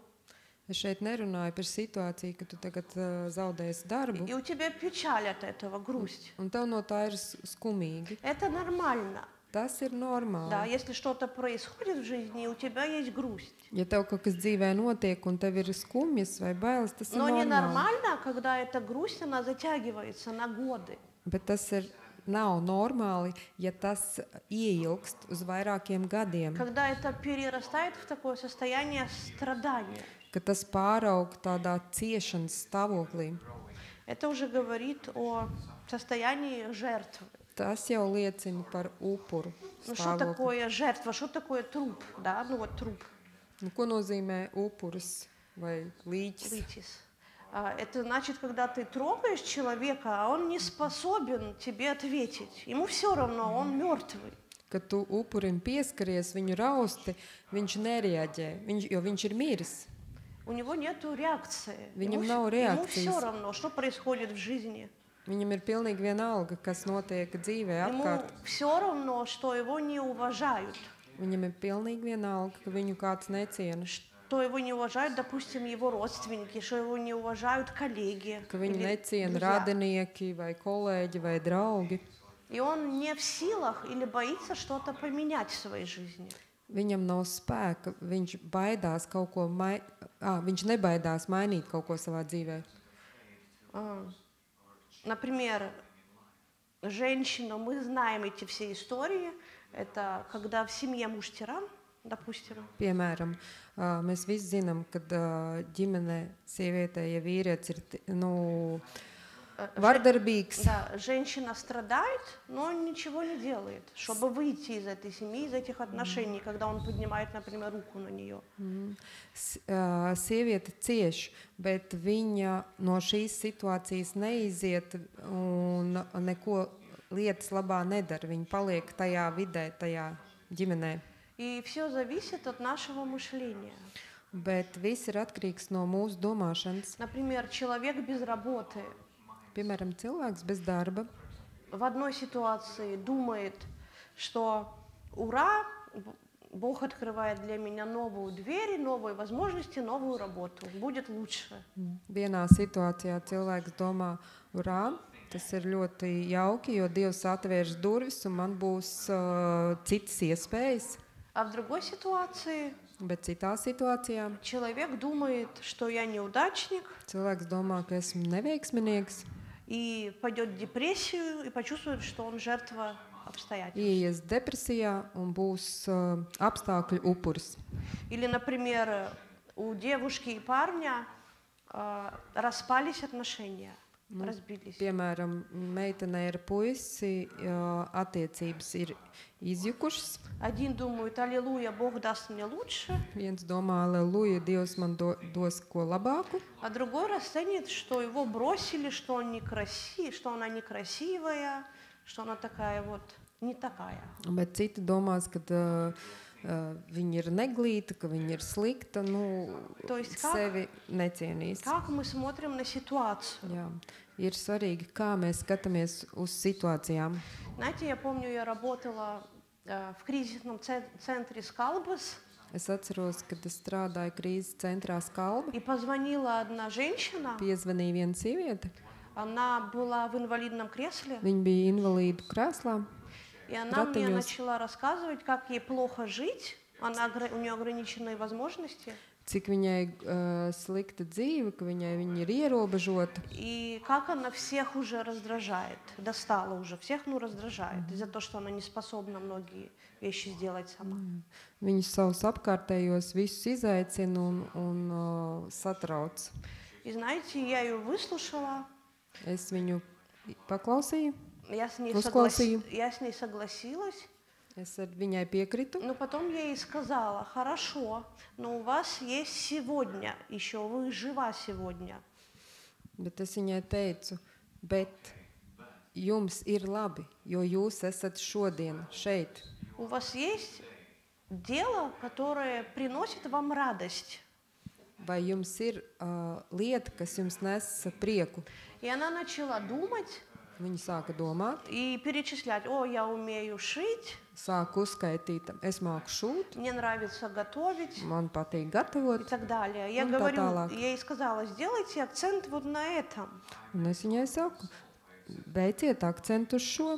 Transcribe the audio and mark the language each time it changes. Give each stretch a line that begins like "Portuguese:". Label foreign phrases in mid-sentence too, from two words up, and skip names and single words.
Latvian: Es šeit nerunāju par situāciju, ka tu tagad zaudēsi darbu.
Russian: И у тебя печаль от этого, грусть.
Latvian: Un tev no tā ir skumīgi.
Russian: Это нормально.
Latvian: Tas ir normāli.
Russian: Да, если что-то происходит в жизни, у тебя есть грусть.
Latvian: Ja tev kaut kas dzīvē notiek un tev ir skumjas vai bailes, tas ir
Russian: Но
Latvian: normāli.
Russian: ненормально, когда эта грусть, она затягивается на годы.
Latvian: Bet tas nav normāli, ja tas ieilgst uz vairākiem gadiem.
Russian: Когда это перерастает в такое состояние страдания.
Latvian: Ka tas pāraug tādā ciešanas stāvoklī.
Russian: Это уже говорит о состоянии жертвы.
Latvian: Tas jau liecina par upuru
Russian: Ну что
Latvian: stāvokli.
Russian: такое жертва, что такое труп, да? Ну вот труп,
Latvian: Ko nozīmē upuris vai līķis? литис.
Russian: Это значит, когда ты трогаешь человека, а он не способен тебе ответить. Ему все равно, он мертвый.
Latvian: Kad tu upurim pieskaries, viņu rausti, viņš nereaģē, jo viņš ir miris.
Russian: У него нету реакции.
Latvian: Viņam
Russian: Ему
Latvian: nav
Russian: все
Latvian: reakcijas.
Russian: равно, что происходит в жизни.
Latvian: Viņam ir pilnīgi vienalga, kas notiek dzīvē
Russian: Ему
Latvian: apkārt.
Russian: все равно, что его не уважают.
Latvian: Viņam ir pilnīgi vienalga, ka viņu kāds neciena,
Russian: Что его не уважают, допустим, его родственники, что его не уважают коллеги.
Latvian: ka viņu
Russian: или
Latvian: neciena
Russian: друзья.
Latvian: radinieki vai kolēģi vai draugi.
Russian: И он не в силах или боится что-то поменять в своей жизни.
Latvian: Viņam nav spēka, viņš baidās kaut ko viņš nebaidās mainīt kaut ko savā dzīvē.
Russian: Например, женщина, мы знаем эти все истории. Это когда в семье муж тиран, допустим.
Latvian: Piemēram, mēs visi zinām, ka ģimene sievietē, ja vīrietis ir vardarbīgs,
Russian: Да, женщина страдает, но ничего не делает, чтобы выйти из этой семьи, из этих отношений, когда он поднимает, например, руку на нее.
Latvian: Sieviete cieš, bet viņa no šīs situācijas neiziet un neko lietas labā nedara. Viņa paliek tajā vidē, tajā ģimenē.
Russian: И все зависит от нашего мышления.
Latvian: Bet viss ir atkarīgs no mūsu domāšanas.
Russian: Например, человек без работы
Latvian: Piemēram, cilvēks bez darba
Russian: в одной ситуации думает, что ура, Бог открывает для меня новую дверь, новые возможности, новую работу. Будет лучше.
Latvian: vienā situācijā cilvēks domā, urā, tas ir ļoti jauki, jo Dievs atvērs durvis un man būs citas iespējas.
Russian: А в другой ситуации
Latvian: Bet citā situācijā
Russian: человек думает, что я неудачник,
Latvian: cilvēks domā, ka esmu neveiksminieks,
Russian: и пойдет в депрессию, и почувствует, что он жертва обстоятельств.
Latvian: ieies depresijā un būs apstākļu upuris.
Russian: Или, например, у девушки и парня распались отношения, разбились.
Latvian: Piemēram, meitenei ar puisi attiecības ir izjukušas.
Russian: Один думает, аллилуйя, Бог даст мне лучше,
Latvian: Viens domā, aleluja, Dievs man dos ko labāku,
Russian: а другой расценит, что его бросили, что он некрасив, что она некрасивая, что она такая вот не такая.
Latvian: bet citi domās, ka viņa ir neglīta, ka viņa ir slikta,
Russian: То есть как,
Latvian: sevi necienīs.
Russian: как мы смотрим на ситуацию?
Latvian: Jā, ir svarīgi, kā mēs skatāmies uz situācijām.
Russian: Знаете, я помню, я работала в кризисном центре Скалбас,
Latvian: Es atceros, kad es strādāju krīzes centrā Skalba.
Russian: и позвонила одна женщина,
Latvian: Piezvanīja viena sieviete.
Russian: она была в инвалидном кресле,
Latvian: Viņa bija invalīdu krēslā.
Russian: и она мне
Latvian: Ratiņos.
Russian: начала рассказывать, как ей плохо жить, у нее ограниченные возможности,
Latvian: Cik viņai slikta dzīve, ka viņa ir ierobežota.
Russian: и как она всех уже раздражает, достала уже, всех раздражает, из-за того, что она не способна многие вещи сделать сама.
Latvian: Viņas savus apkārtējos visus izaicina un satrauc.
Russian: И знаете, я ее выслушала,
Latvian: Es viņu paklausīju,
Russian: я с ней
Latvian: Uzklausīju.
Russian: согласилась,
Latvian: es ar viņai piekritu.
Russian: но потом я ей сказала, хорошо, но у вас есть сегодня, еще вы жива сегодня.
Latvian: Bet es viņai teicu, bet jums ir labi, jo jūs esat šodien šeit.
Russian: У вас есть дело, которое приносит вам радость.
Latvian: Vai jums ir lieta, kas jums nes prieku?
Russian: И она начала думать
Latvian: Viņa sāka domāt,
Russian: и перечислять, о, я умею шить,
Latvian: sāka uzskaitīt, es māku šūt,
Russian: мне нравится готовить
Latvian: man patīk
Russian: и
Latvian: gatavot.
Russian: так далее. Я Ну, да, говорю, талак. я ей сказала, сделайте акцент вот на этом.
Latvian: Un es viņai saku, beiciet akcentu uz šo.